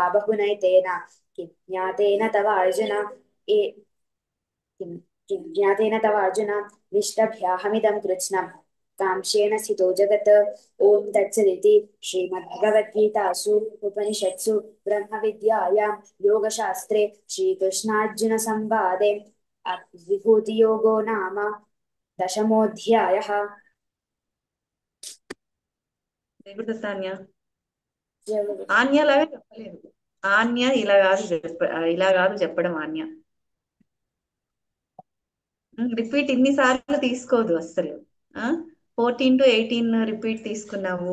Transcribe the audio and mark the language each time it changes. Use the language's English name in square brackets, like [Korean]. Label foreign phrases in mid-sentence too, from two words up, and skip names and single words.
[Sanskrit] बहुनैतेन किं ज्ञातेन तव अर्जुन किं किं ज्ञातेन तव अर्जुन विष्टभ्याहमिदं कृत्स्नम् कांक्षेण स्थितो जगत् ॐ तत्सदिति श्रीमद्भगवद्गीतासु उपनिषत्सु ब्रह्मविद्यायां योगशास्त्रे श्रीकृष्णार्जुनसंवादे विभूतियोगो नाम दशमोऽध्यायः [Telugu] ఆన్య ఆన్య లాగా చెప్పలేదు. ఆన్య ఇలా కాదు చెప్పడం. ఆన్య రిపీట్ ఇన్నిసార్లు తీసుకోదు అస్సలు. 14 to 18 రిపీట్ తీసుకున్నావు.